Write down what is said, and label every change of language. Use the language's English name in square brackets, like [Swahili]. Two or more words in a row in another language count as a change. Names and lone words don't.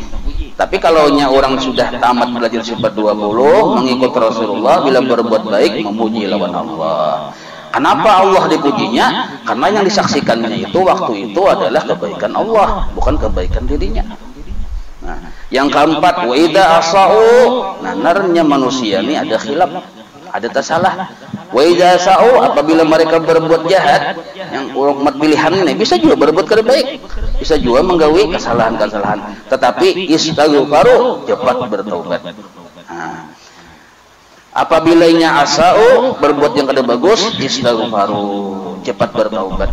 [Indonesian] Tapi kalau nya orang sudah tamat belajar sifat 20, mengikut Rasulullah, bila berbuat baik memuji lawan Allah. Kenapa Allah dipujinya? Karena yang disaksikannya itu waktu itu adalah kebaikan Allah, bukan kebaikan dirinya. Nah, yang keempat, [Arabic] وإذا أساءوا, [Indonesian] nah narnya manusia ini ada khilaf, ada tersalah. [Arabic] وإذا أساءوا, [Indonesian] apabila mereka berbuat jahat, yang umat pilihan ini bisa juga berbuat kada baik, bisa juga menggawi kesalahan-kesalahan, tetapi istighfaru, cepat bertaubat. Nah, apabila nya asau, berbuat yang kada bagus, istighfaru, cepat bertaubat.